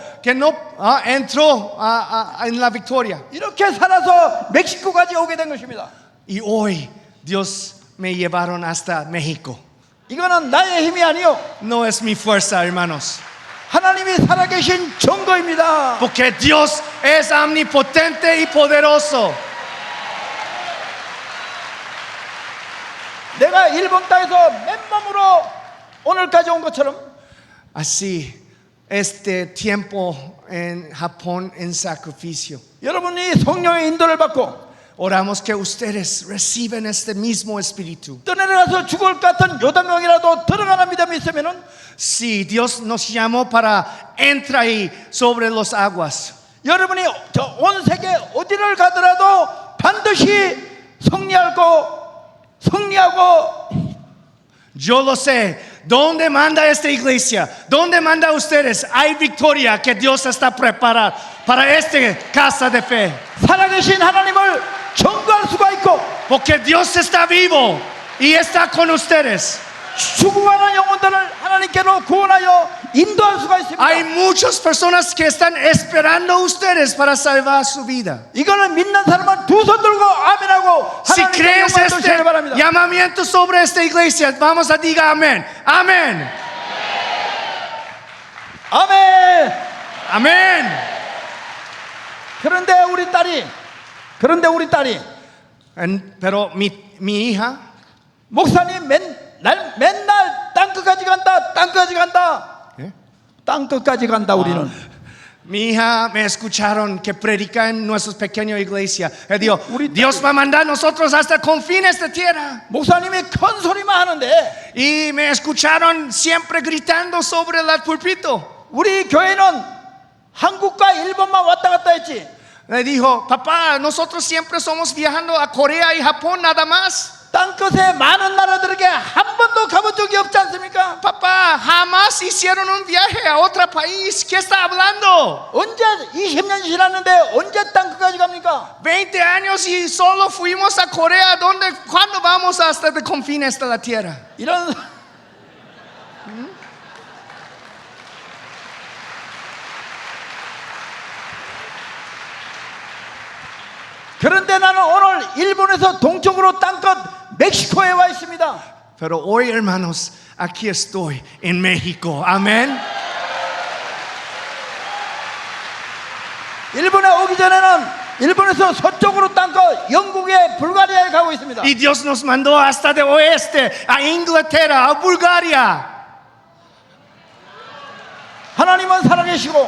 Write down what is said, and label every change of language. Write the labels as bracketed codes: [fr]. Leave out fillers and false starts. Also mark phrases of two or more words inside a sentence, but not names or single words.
[es] que no entró en la victoria. [ko] 이렇게 살아서 멕시코까지 오게 된 것입니다. [es] Y hoy Dios me llevaron hasta México. [ko] 이거는 나의 힘이 아니요 [es] No es mi fuerza, hermanos, [ko] 하나님이 살아계신 증거입니다. [es] porque Dios es omnipotente y poderoso. [ko] 내가 일본 땅에서 맨몸으로 오늘까지 온 것처럼 [es] Así, este tiempo en Japón en sacrificio. [ko] 여러분이 성령의 인도를 받고 [es] Oramos que ustedes reciben este mismo espíritu. [ko] 떠내려가서 죽을 것 같은 요단강이라도 들어가는 믿음이 있으면은 [es] Si Dios nos llamó para entrar ahí sobre las aguas, [ko] 여러분이 저 온 세계 어디를 가더라도 반드시 승리하고 [es] yo lo sé. ¿Dónde manda esta iglesia? ¿Dónde manda ustedes? Hay victoria que Dios está preparada para esta casa de fe. [ko] 살아계신 하나님을 증거할 수가 있고 [es] Porque Dios está vivo y está con ustedes. [ko] 죽어가는 영혼들을 하나님께로 구원하여 인도할 수가 있습니다. [es] Hay muchas personas que están esperando a ustedes para salvar su vida. [ko] 이거는 믿는 사람은 두 손 들고 아멘하고 [es] Si [ko] 하나님께 [es] crees [ko] 영광을 [es] este [ko] 돌리시기 바랍니다. [es] llamamiento sobre esta iglesia, vamos a diga amén. Amén. [ko] 아멘. [es] Amén. [ko] 그런데 우리 딸이 [es] Pero mi hija, [ko] 목사님 맨날 땅끝까지 간다, 땅끝까지 간다, ¿eh? 땅끝까지 간다. 우리는 [es] Mi hija me escucharon que predica en nuestra pequeña iglesia. Él dijo, [ko] Uri- [es] Dios va a mandar a nosotros hasta confines de tierra. [ko] 목사님이 큰 소리만 하는데 [es] Y me escucharon siempre gritando sobre el púlpito. [ko] 우리 교회는 한국과 일본만 왔다 갔다 했지. [es] Le dijo, papá, nosotros siempre somos viajando a Corea y Japón nada más. [ko] 땅끝에 많은 나라들에게 한 번도 가본 적이 없지 않습니까? [es] Papá, jamás hicieron un viaje a otro país. ¿Qué está hablando? [ko] 언제 20년 지났는데 언제 땅끝까지 갑니까? [es] 20 años y solo fuimos a Corea. ¿Cuándo vamos hasta los confines de la tierra? [ko] 이런 그런데 나는 오늘 일본에서 동쪽으로 땅끝 멕시코에 와 있습니다. [es] Pero hoy, hermanos, aquí estoy en México. Amén. [ko] 일본에 오기 전에는 일본에서 서쪽으로 땅끝 영국의 불가리아에 가고 있습니다. [es] Y Dios nos mandó hasta de oeste, a Inglaterra, a Bulgaria. [ko] 하나님은 살아계시고